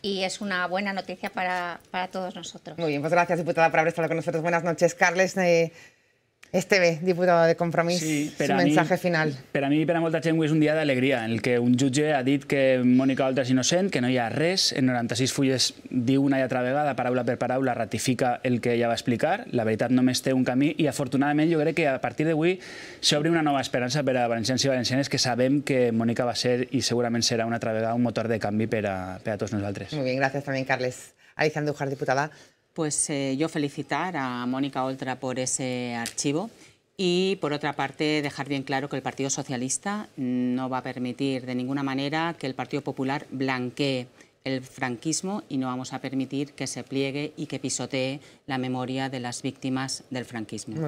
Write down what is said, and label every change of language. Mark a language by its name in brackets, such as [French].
[Spanish] Y es una buena noticia para todos nosotros. Muy bien, pues gracias, diputada, por haber estado con nosotros. Buenas noches. Carles Esteve, diputado de Compromís, su mensaje final. [Catalan] Per a mi i per a molta gent és un dia d'alegria en el que un jutge ha dit que Mònica Oltra és innocent, que no hi ha res, en 96 fulles diu una i altra vegada, paraula per paraula, ratifica el que ella va explicar, la veritat només té un camí i afortunadament jo crec que a partir d'avui s'obre una nova esperança per a valencians i valencianes que sabem que Mònica va ser i segurament serà una altra vegada un motor de canvi per a tots nosaltres. [Spanish] Muy bien, gracias también, Carles. Alicia Andújar, diputada. Pues yo felicitar a Mónica Oltra por ese archivo y, por otra parte, dejar bien claro que el Partido Socialista no va a permitir de ninguna manera que el Partido Popular blanquee el franquismo y no vamos a permitir que se pliegue y que pisotee la memoria de las víctimas del franquismo.